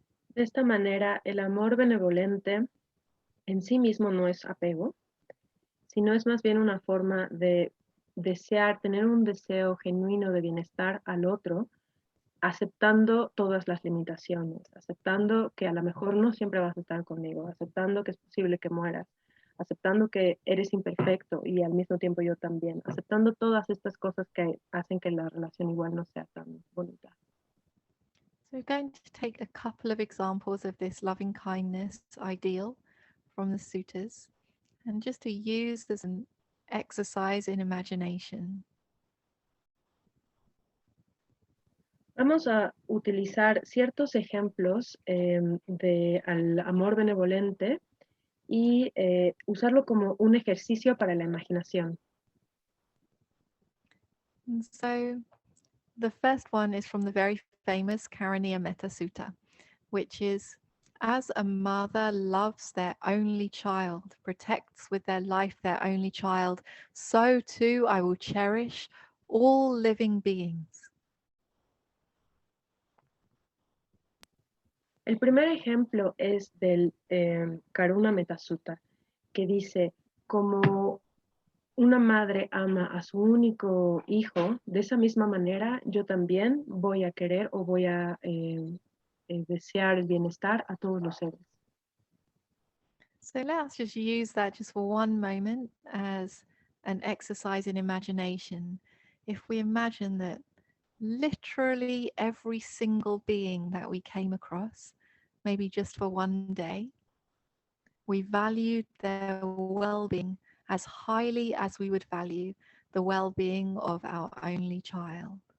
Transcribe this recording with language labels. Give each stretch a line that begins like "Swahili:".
Spanish: De esta manera, el amor benevolente en sí mismo no es apego, sino es más bien una forma de desear, tener un deseo genuino de bienestar al otro, aceptando todas las limitaciones, aceptando que a lo mejor no siempre vas a estar conmigo, aceptando que es posible que mueras, aceptando que eres imperfecto y al mismo tiempo yo también, aceptando todas estas cosas que hacen que la relación igual no sea tan bonita.
English: So we're going to take a couple of examples of this loving kindness ideal from the suttas and just to use as an exercise in imagination.
Spanish: Vamos a utilizar ciertos ejemplos de al amor benevolente y usarlo como un ejercicio para la imaginación.
English: And so the first one is from the very famous Karaniya Metta Sutta, which is, as a mother loves their only child, protects with their life their only child, so too I will cherish all living beings.
Spanish: El primer ejemplo es del Karuna Metta Sutta, que dice, como una madre ama a su único hijo, de esa misma manera yo también voy a querer o voy a desear el bienestar a todos los seres.
English: So let's just use that just for one moment as an exercise in imagination. If we imagine that literally every single being that we came across, maybe just for one day, we valued their well-being as highly as we would value the well-being of our only child.